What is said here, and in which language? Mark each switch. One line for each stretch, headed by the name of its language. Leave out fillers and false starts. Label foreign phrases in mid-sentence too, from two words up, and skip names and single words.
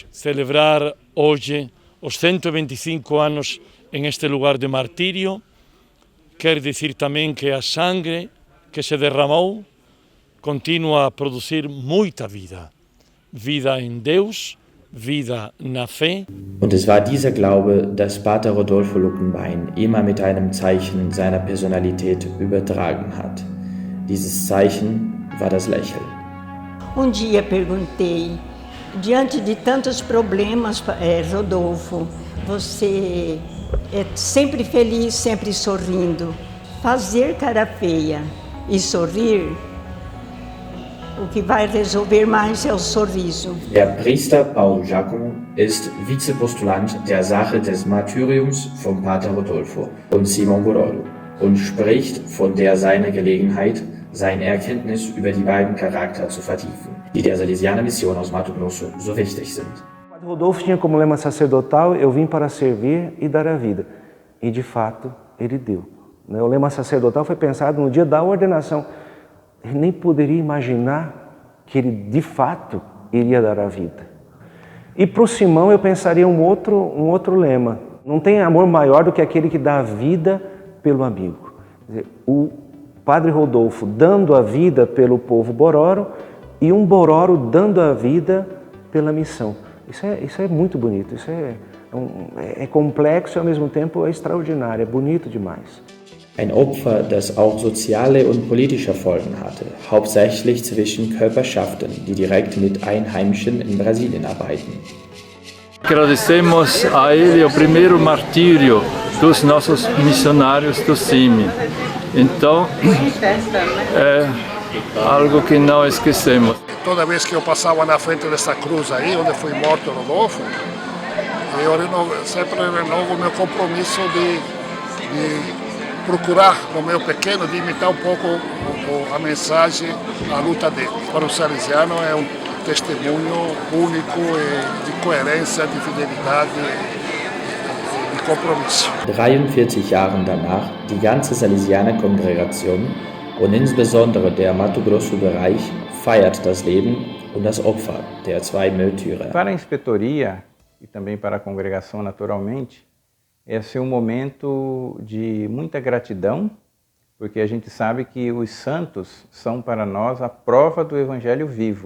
Portuguese: Celebrar hoje os 125 anos em este lugar de martírio quer dizer também que a sangue que se derramou continua a produzir muita vida. Vida em Deus, vida na fé.
German: Und es war dieser Glaube, das Pater Rodolfo Luckenbein immer mit einem Zeichen seiner Personalität übertragen hat. Dieses Zeichen war das Lächeln.
Portuguese: Dia perguntei, diante de tantos problemas, Rodolfo, você é sempre feliz, sempre sorrindo. Fazer cara feia e sorrir, o que vai resolver mais é o sorriso.
German: Der Priester Paulo Giacomo ist Vizepostulant der Sache des Martyriums von Pater Rodolfo und Simon Bororo und spricht von der seine Gelegenheit, seine Erkenntnis über die beiden Charakter zu vertiefen, die der Salesianer-Mission aus Mato Grosso so wichtig sind.
Portuguese: Padre Rodolfo tinha como lema sacerdotal: eu vim para servir e dar a vida. E de fato, ele deu. O lema sacerdotal foi pensado no dia da ordenação. Ele nem poderia imaginar que ele de fato iria dar a vida. E para o Simão eu pensaria um outro lema: não tem amor maior do que aquele que dá a vida pelo amigo. Quer dizer, o Padre Rodolfo dando a vida pelo povo Bororo e um Bororo dando a vida pela missão. Isso é muito bonito, isso é complexo e ao mesmo tempo é extraordinário, é bonito demais.
German: Ein Opfer, das auch soziale und politische Folgen hatte, hauptsächlich zwischen Körperschaften, die direkt mit Einheimischen in Brasilien arbeiten.
Portuguese: Agradecemos a ele o primeiro martírio dos nossos missionários do CIMI. Então, é algo que não esquecemos. Toda vez que eu passava na frente dessa cruz aí, onde foi morto Rodolfo, eu sempre renovo o meu compromisso de procurar no meu pequeno, de imitar um pouco a mensagem, a luta dele. Para o salesiano é um testemunho único de coerência, de fidelidade e de compromisso.
German: 43 Jahren danach, die ganze Salesianer-Kongregation und insbesondere der Mato Grosso-Bereich feiert das Leben und das Opfer der zwei Märtyrer.
Portuguese: Para a inspetoria e também para a congregação naturalmente, esse é um momento de muita gratidão, porque a gente sabe que os santos são para nós a prova do Evangelho vivo.